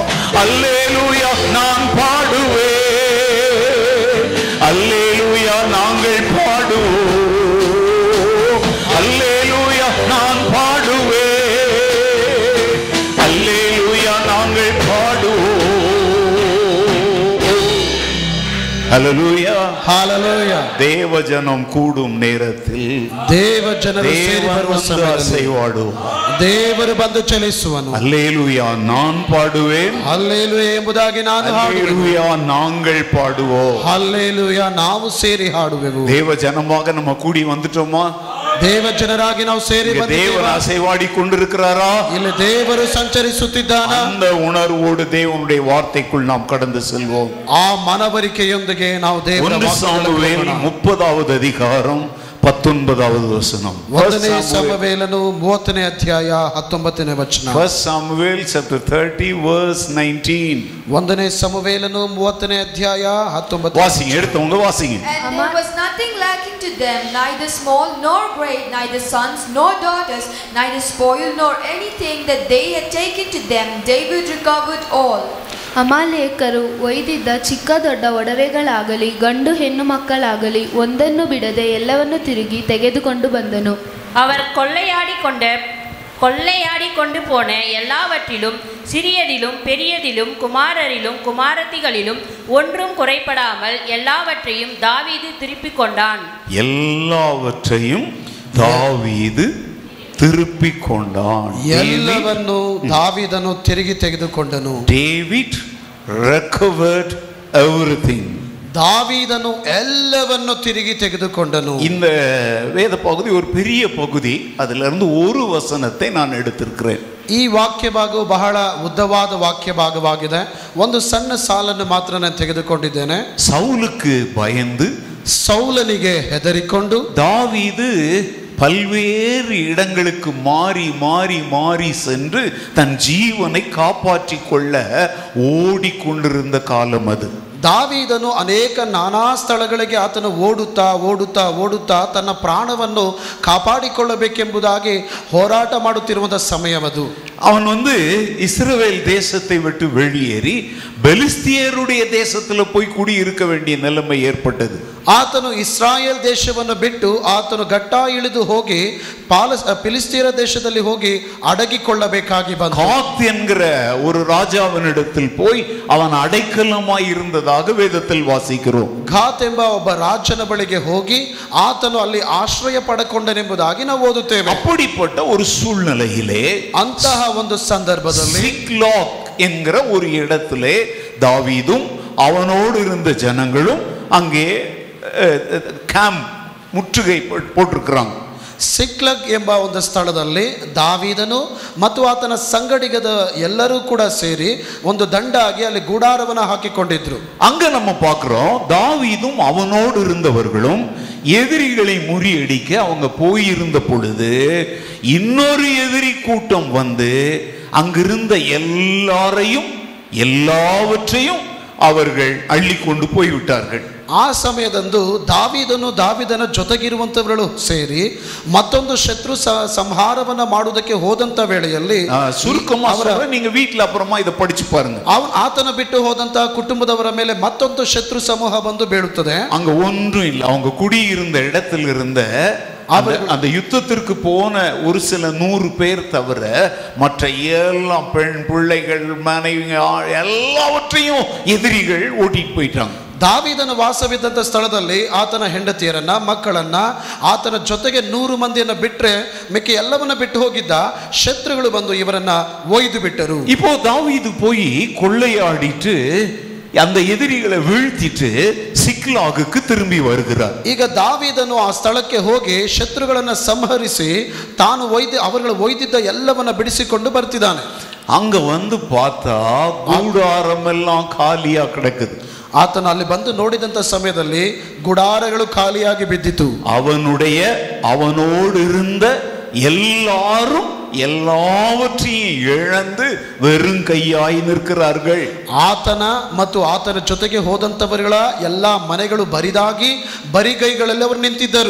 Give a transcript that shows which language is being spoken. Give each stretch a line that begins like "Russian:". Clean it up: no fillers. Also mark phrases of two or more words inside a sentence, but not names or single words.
Tamil: அல்லேலூயா நான் பாடுவேன், அல்லேலூயா நாங்கள் பாடுவோம், அல்லேலூயா நான் பாடுவேன், அல்லேலூயா நாங்கள் பாடுவோம். ஹல்லேலூயா ஹalleluya. தேவஜனம் கூடும் நேரத்தில்
Kannada: ದೇವಜನರು ಸೇರಿ ಬರುವ ಸಮಯದಲ್ಲಿ
Tamil: ಅಸೈವಾಡುವ
Kannada: ದೇವರು ಬಂದು ಚಲಿಸುವನು.
Tamil: அல்லேலூயா நான் பாடுவேன்,
Kannada: ಹಲ್ಲೆಲೂಯಾ ಎಂಬುದಾಗಿ ನಾನು ಹಾಡುವೆನು.
Tamil: அல்லேலூயா நாங்கள் பாடுவோம்.
Kannada: ಹಲ್ಲೆಲೂಯಾ ನಾವು ಸೇರಿ ಹಾಡುವೆವು.
Tamil: தேவஜனமாக நம்ம கூடி வந்துட்டோமா?
Kannada: ದೇವಜನರಾಗಿ ನಾವು ಸೇರಿ
Tamil: தேவன்
Kannada: ಬಂದಿದ್ದೇವೆ.
Tamil: அசைவாடி கொண்டிருக்கிறாரா?
Kannada: ಇಲ್ಲಿ ದೇವರು ಸಂಚರಿಸುತ್ತಿದ್ದಾನ.
Tamil: அந்த உணர்வோடு தேவனுடைய வார்த்தைக்குள் நாம் கடந்து செல்வோம்.
Kannada: ಆ ಮನವರಿಕೆಯೊಂದಿಗೆ ನಾವು ದೇವರ
Tamil: 1 சாமுவேல் 30வது அதிகாரம் 19வது வசனம்.
Kannada: 1ನೇ ಸಮುವೇಲನು 30ನೇ ಅಧ್ಯಾಯ 19ನೇ ವಚನ.
English: 1 Samuel chapter 30 verse 19.
Kannada: 1ನೇ ಸಮುವೇಲನು 30ನೇ ಅಧ್ಯಾಯ 19.
Tamil: வாசிங்க, எடுத்தவங்க வாசிங்க.
English: And there was nothing lacking to them, neither small nor great, neither sons nor daughters, neither spoil nor anything that they had taken to them. David recovered all.
Kannada: ಅಮಾಲೇಕರು ಒಯ್ದಿದ್ದ ಚಿಕ್ಕ ದೊಡ್ಡ ಒಡವೆಗಳಾಗಲಿ ಗಂಡು ಹೆಣ್ಣು ಮಕ್ಕಳಾಗಲಿ ಒಂದನ್ನು ಬಿಡದೆ ಎಲ್ಲವನ್ನು ತಿರುಗಿ ತೆಗೆದುಕೊಂಡು ಬಂದನು.
Tamil: அவர் கொள்ளையாடி போன எல்லாவற்றிலும் சிறியதிலும் பெரியதிலும் குமாரரிலும் குமாரத்திகளிலும் ஒன்றும் குறைபடாமல் எல்லாவற்றையும் தாவீது திருப்பிக் கொண்டான். எல்லாவற்றையும் தாவீது திருப்பிக் கொண்டான்.
Kannada: ಎಲ್ಲವನ್ನು ದಾವೀದನು ತಿರುಗಿ ತೆಗೆದುಕೊಂಡನು.
English: David recovered everything.
Kannada: ದಾವೀದನು ಎಲ್ಲವನ್ನು ತಿರುಗಿ ತೆಗೆದುಕೊಂಡನು.
Tamil: இந்த வேத பகுதி ஒரு பெரிய பகுதி. அதிலிருந்து இருந்து ஒரு வசனத்தை நான் எடுத்திருக்கிறேன்.
Kannada: ಈ ವಾಕ್ಯ ಭಾಗವು ಬಹಳ ಉದ್ದವಾದ ವಾಕ್ಯ ಭಾಗವಾಗಿದೆ. ಒಂದು ಸಣ್ಣ ಸಾಲನ್ನು ಮಾತ್ರ ನಾನು ತೆಗೆದುಕೊಂಡಿದ್ದೇನೆ.
Tamil: சவுலுக்கு பயந்து
Kannada: ಸೌಲನಿಗೆ ಹೆದರಿಕೊಂಡು
Tamil: தாவீது பல்வேறு இடங்களுக்கு மாறி மாறி மாறி சென்று தன் ஜீவனை காப்பாற்றிக் கொள்ள ஓடிக்கொண்டிருந்த காலம் அது.
Kannada: ದಾವೀದನು ಅನೇಕ ನಾನಾ ಸ್ಥಳಗಳಿಗೆ ಆತನು ಓಡುತ್ತಾ ಓಡುತ್ತಾ ಓಡುತ್ತಾ ತನ್ನ ಪ್ರಾಣವನ್ನು ಕಾಪಾಡಿಕೊಳ್ಳಬೇಕೆಂಬುದಾಗಿ ಹೋರಾಟ ಮಾಡುತ್ತಿರುವಂಥ ಸಮಯವದು.
Tamil: அவன் இஸ்ரவேல் தேசத்தை விட்டு வெளியேறி பெலிஸ்தியருடைய தேசத்துல போய் குடி இருக்க வேண்டிய நிலைமை ஏற்பட்டது.
Kannada: ಆತನು ಇಸ್ರಾಯೇಲ್ ದೇಶವನ್ನು ಬಿಟ್ಟು ಆತನು ಗಟ್ಟ ಇಳಿದು ಹೋಗಿ பிலிஸ்தீர தேசದಲ್ಲಿ ಹೋಗಿ அடಗಿಕೊಳ್ಳಬೇಕಾಗಿ ಬಂತು.
Tamil: காத் என்கிற ஒரு ராஜாவினிடத்தில் போய் அவன் அடைக்கலமாய் இருந்ததாக வேதத்தில் வாசிக்கிறோம்.
Kannada: ಘಾತ್ ಎಂಬ ಒಬ್ಬ ರಾಜನ ಬಳಿಗೆ ಹೋಗಿ ಆತನು ಅಲ್ಲಿ ಆಶ್ರಯ ಪಡೆಕೊಂಡನೆಂಬುದಾಗಿ ನಾವು ಓದುತ್ತೇವೆ.
Tamil: அப்படிப்பட்ட ஒரு சூழ்நிலையிலே
Kannada: ಅಂತಹ ಒಂದು ಸಂದರ್ಭದಲ್ಲಿ
Tamil: சிக்லாக் என்கிற ஒரு இடத்திலே தாவீதும் அவனோடு இருந்த ஜனங்களும் அங்கே கேம்ப் முற்றுகை போட்டிருக்கிறாங்க.
Kannada: ಸಿಕ್ಲಗ್ ಎಂಬ ಒಂದು ಸ್ಥಳದಲ್ಲಿ ದಾವೀದನು ಮತ್ತು ಆತನ ಸಂಗಡಿಗದ ಎಲ್ಲರೂ ಕೂಡ ಸೇರಿ ಒಂದು ದಂಡಾಗಿ ಅಲ್ಲಿ ಗೂಡಾರವನ್ನು ಹಾಕಿಕೊಂಡಿದ್ರು.
Tamil: அங்க நம்ம பார்க்கிறோம், தாவீதும் அவனோடு இருந்தவர்களும் எதிரிகளை முறியடிக்க அவங்க போயிருந்த பொழுது இன்னொரு எதிரி கூட்டம் வந்து அங்கிருந்த எல்லாரையும் எல்லாவற்றையும் அவர்கள் அள்ளி கொண்டு போய்விட்டார்கள்.
Kannada: ಆ ಸಮಯದಂದು ದಾವೀದನ ಜೊತೆಗಿರುವಂತವர்கள் ಸೇರಿ ಮತ್ತೊಂದು ಶತ್ರು ಸಂಹಾರವನ್ನ ಮಾಡುವುದಕ್ಕೆ ಹೋದಂತ ವೇಳೆಯಲ್ಲಿ
Tamil: நீங்க வீட்ல அப்புறமா இத படிச்சு பாருங்க.
Kannada: ಆತನ ಬಿಟ್ಟು ಹೋದಂತ ಕುಟುಂಬದವರ ಮೇಲೆ ಮತ್ತೊಂದು ಶತ್ರು ಸಮೂಹ ಬಂದು ಬೀಳುತ್ತದೆ.
Tamil: அங்க ஒன்றும் இல்லை, அவங்க குடியிருந்த இடத்தில் இருந்த அந்த யுத்தத்திற்கு போன ஒரு சில 100 பேர் தவிர மற்ற எல்லாம் பெண் பிள்ளைகள் மனைவிங்க எல்லாவற்றையும் எதிரிகள் ஓட்டிட்டு போயிட்டாங்க.
Kannada: ದಾವೀದನ ವಾಸವಿದ್ದಂಥ ಸ್ಥಳದಲ್ಲಿ ಆತನ ಹೆಂಡತಿಯರನ್ನ ಮಕ್ಕಳನ್ನ ಆತನ ಜೊತೆಗೆ 100 ಮಂದಿಯನ್ನ ಬಿಟ್ರೆ ಮಿಕ್ಕಿ ಎಲ್ಲವನ್ನ ಬಿಟ್ಟು ಹೋಗಿದ್ದ ಶತ್ರುಗಳು ಬಂದು ಇವರನ್ನ ಒಯ್ದು ಬಿಟ್ಟರು.
Tamil: இப்போ தாவீது போய் கொள்ளையாடிட்டு அந்த எதிரிகளை வீழ்த்திட்டு சிக்லாகுக்கு திரும்பி வருகிறார்.
Kannada: ಈಗ ದಾವೀದನು ಆ ಸ್ಥಳಕ್ಕೆ ಹೋಗಿ ಶತ್ರುಗಳನ್ನ ಸಂಹರಿಸಿ ತಾನು ಅವர்கள் ಒಯ್ದಿದ್ದ ಎಲ್ಲವನ್ನ ಬಿಡಿಸಿಕೊಂಡು ಬರ್ತಿದ್ದಾನೆ.
Tamil: அங்க வந்து பார்த்தா கூடாரம் எல்லாம் காலியா கிடக்குது.
Kannada: ಆತನ ಅಲ್ಲಿ ಬಂದು ನೋಡಿದಂತ ಸಮಯದಲ್ಲಿ ಗುಡಾರಗಳು ಖಾಲಿಯಾಗಿ ಬಿದ್ದಿತು.
Tamil: அவனோடு இருந்த எல்லாரும் எல்லாவற்றையும் இழந்து வெறும் கையாய் நிற்கிறார்கள்.
Kannada: ಆತನ ಮತ್ತು ಆತನ ಜೊತೆಗೆ ಹೋದಂತವರುಗಳ ಎಲ್ಲಾ ಮನೆಗಳು ಬರಿದಾಗಿ ಬರಿಗೈಗಳಲ್ಲಿ ಅವರು ನಿಂತಿದ್ದರು.